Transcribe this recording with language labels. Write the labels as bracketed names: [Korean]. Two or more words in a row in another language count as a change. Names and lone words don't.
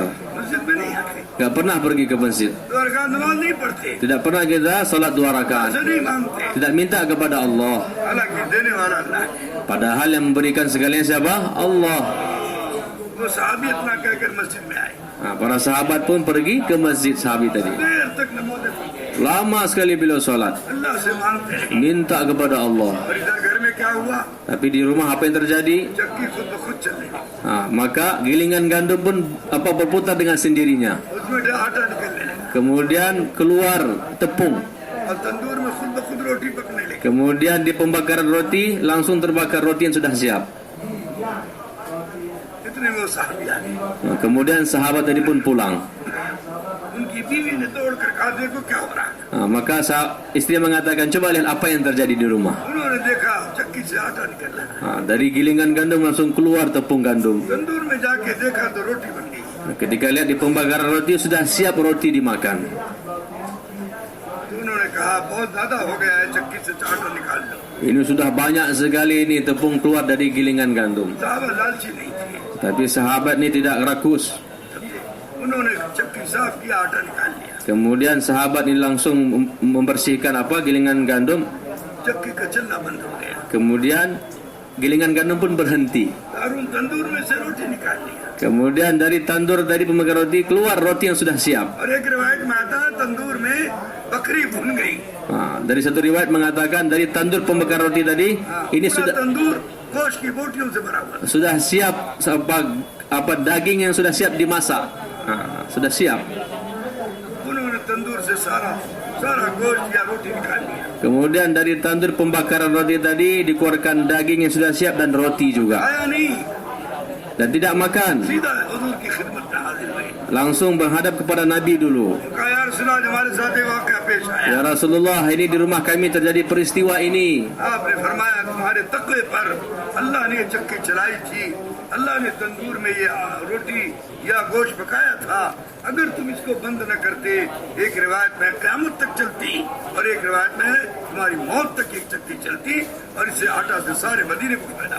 [Hindi] मस्जिद में नहीं आते, [Indonesian] Gak pernah pergi ke masjid. [Hindi] 2 रकात नमाज नहीं पढ़ते, [Indonesian] Tidak pernah kita salat 2 rakaat. [Hindi] पैसे नहीं मांगते, [Indonesian] Tidak minta kepada Allah. [Hindi] हालांकि देने वाला अल्लाह है। [Indonesian] Padahal yang memberikan segalanya siapa? Allah. [Hindi] वो सहाबी इतना कहकर मस्जिद में आए, [Indonesian] Para sahabat pun pergi ke masjid sahabat tadi. [Hindi] देर तक नमाज पढ़ते, [Indonesian] Lama sekali beliau sholat. [Hindi] अल्लाह से मांगते हैं। [Indonesian] Minta kepada Allah. [Hindi] और इधर घर में क्या हुआ, [Indonesian] Tapi di rumah apa yang terjadi? [Hindi] चक्की खुद ब खुद चलने लगी, [Indonesian] Maka gilingan gandum pun berputar dengan sendirinya. [Hindi] उसमें आटा निकलने लगा [Indonesian] Kemudian keluar tepung. [Hindi] और तंदूर में खुद ब खुद रोटी पकने लगी। [Indonesian] Kemudian di pembakaran roti langsung terbakar roti yang sudah siap. [Hindi] इतने में वो सहाबी आ गए, [Indonesian] Kemudian sahabat tadi pun pulang. [Hindi] उनकी बीवी ने दौड़ कर कहा देखो क्या हो रहा है। [Indonesian] Maka istri mengatakan, coba lihat apa yang terjadi di rumah. [Hindi] उन्होंने देखा चक्की से आटा निकल रहा है, [Indonesian] Dari gilingan gandum langsung keluar tepung gandum. [Hindi] तंदूर में जाके देखा तो रोटी बन गई। [Indonesian] Ketika lihat di pembakaran roti sudah siap roti dimakan. [Hindi] तो उन्होंने कहा बहुत ज्यादा हो गया है, चक्की से आटा निकाल लो। [Indonesian] Ini sudah banyak sekali ini tepung keluar dari gilingan gandum. [Hindi] साहब लालची नहीं थे, [Indonesian] Tapi sahabat ini tidak rakus. [Hindi] उन्होंने चक्की साफ किया, आटा निकाल लिया, [Indonesian] Kemudian sahabat ini langsung membersihkan gilingan gandum. [Hindi] चक्की का चलना बंद हो गया। [Indonesian] Kemudian gilingan gandum pun berhenti. [Hindi] दारून तंदूर में से रोटी निकाल लिया। [Indonesian] Kemudian dari tandur dari pembakar roti keluar roti yang sudah siap. [Hindi] और एक रिवायत में आता है तंदूर में बकरी भुन गई। [Indonesian] Dari satu riwayat mengatakan dari tandur pembakar roti tadi ini [Hindi] पूरा तंदूर गोश्त की बोटियों से भरा हुआ। [Indonesian] sudah siap daging yang sudah siap dimasak. Sudah siap. [Hindi] उन्होंने तंदूर से सारा गोश्त या रोटी निकाल लिया। [Indonesian] Kemudian dari tandur pembakaran roti tadi dikeluarkan daging yang sudah siap dan roti juga. [Hindi] आया नहीं, [Indonesian] Dan tidak makan. [Hindi] सीधा हुजूर की खिदमत में हाजिर हुए। [Indonesian] Langsung menghadap kepada Nabi dulu. [Hindi] कहा यार सुना हमारे साथ ये वाक़या पेश आया। [Arabic] يا رسول الله, [Indonesian] ini di rumah kami terjadi peristiwa ini. [Hindi] आपने फरमाया तुम्हारे तक़वे पर अल्लाह ने चक्की चलाई थी, अल्लाह ने तंदूर में ये रोटी या गोश्त पकाया था। अगर तुम इसको बंद न करते, एक रिवायत में क़यामत तक चलती और एक रिवायत में तुम्हारी मौत तक एक चक्की चलती और इससे आटा से सारे मदीने को पैदा।